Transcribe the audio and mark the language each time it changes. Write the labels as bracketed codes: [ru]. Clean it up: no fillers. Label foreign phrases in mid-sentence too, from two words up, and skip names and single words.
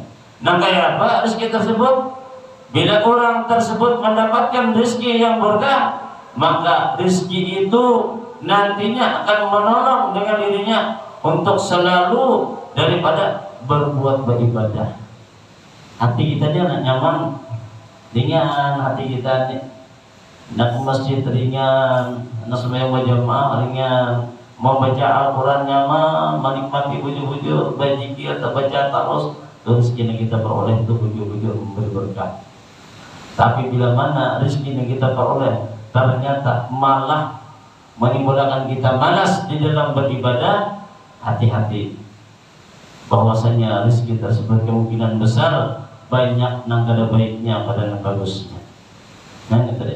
[id] Nah kayak apa rezeki tersebut? Bila orang tersebut mendapatkan rezeki yang berkah, maka rezeki itu nantinya akan menolong dengan dirinya untuk selalu daripada berbuat beribadah. [bjn] Hati kita dia nak nyaman, ringan hati kita ni. Nak ke masjid ringan, nak sembahyang berjamaah ringan, mau baca Al-Quran nyaman, menikmati bujur-bujur, berzikir atau baca terus, rezeki kita peroleh itu bujur-bujur memberi berkah. [id] Tapi bila mana rezeki yang kita peroleh ternyata malah menimbulkan kita malas di dalam beribadah, hati-hati bahwasanya rezeki tersebut kemungkinan besar [bjn] banyak nang kada baiknya pada nang bagusnya. [id] Nah, tadi.